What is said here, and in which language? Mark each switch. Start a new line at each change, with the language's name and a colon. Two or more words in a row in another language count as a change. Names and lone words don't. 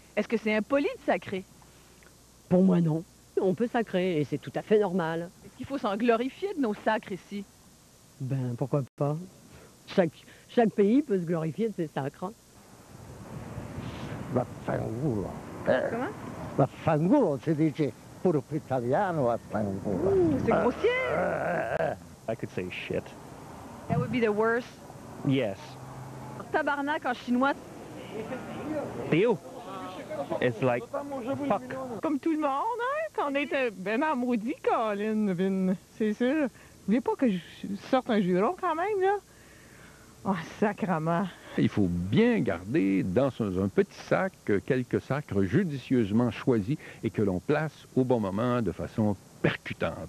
French: Est-ce que c'est impoli de sacrer? Pour moi, non. On peut sacrer et c'est tout à fait normal. Est-ce qu'il faut s'en glorifier de nos sacres ici? Ben, pourquoi pas? Chaque pays peut se glorifier de ses sacres. Vaffanculo. Comment?
Italian: Vaffanculo si dice pure più italiano, vaffanculo.
French: C'est grossier!
English: I could say shit. That would be the worst. Yes.
French: Alors, tabarnak en chinois, Théo.
English: It's like fuck.
French: Comme tout le monde, hein? Quand on était ben maudit, Colin, Vin. C'est sûr. Vous voulez pas que je sorte un juron quand même, là? Oh, sacrement. Il faut bien garder dans un petit sac quelques sacres judicieusement choisis et que l'on place au bon moment de façon percutante.